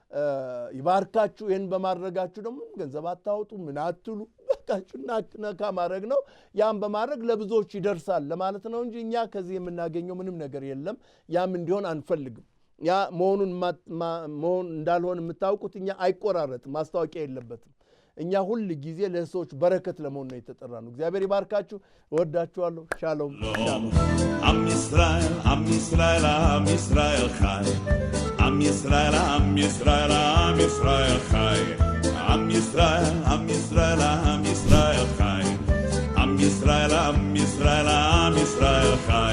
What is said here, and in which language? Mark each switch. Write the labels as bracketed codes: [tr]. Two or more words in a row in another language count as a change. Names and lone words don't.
[am] ይባርካችሁ። ይህን በማድረጋችሁ ደግሞ ገንዘብ አታውጡ፣ ምን አትሉ። በቃችሁ ነካ ማድረግ ነው። ያም በማድረግ ለብዙዎች ይደርሳል ለማለት ነው እንጂ እኛ ከዚህ የምናገኘው ምንም ነገር የለም። ያም እንዲሆን አንፈልግም። ያ መሆኑን እንዳልሆን የምታውቁት እኛ አይቆራረጥም፣ ማስታወቂያ የለበትም። እኛ ሁል ጊዜ ለሰዎች በረከት ለመሆን ነው የተጠራ ነው። እግዚአብሔር ይባርካችሁ። እወዳችኋለሁ። [he] שלום שלום። עם ישראל, עם ישראל, עם ישראל חי. עם ישראל, עם ישראל, עם ישראל חי. עם ישראל, עם ישראל, עם ישראל חי. עם ישראל, עם ישראל, עם ישראל חי.